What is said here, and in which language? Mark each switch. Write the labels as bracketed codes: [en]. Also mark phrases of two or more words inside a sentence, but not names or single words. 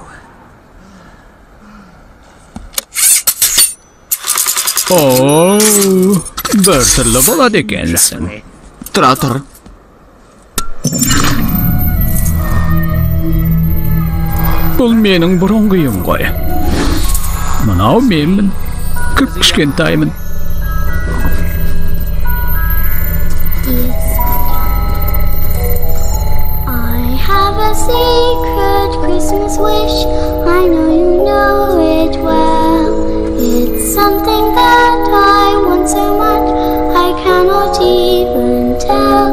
[kk] О, бір түрлі болады екенсің. Тұра тұр. Бұл менің бұрынғы үйім ғой. Мынау менмін. Кішкентаймын. [en] I have a secret Christmas wish. I know you know it well. It's something that I want so much I cannot even tell.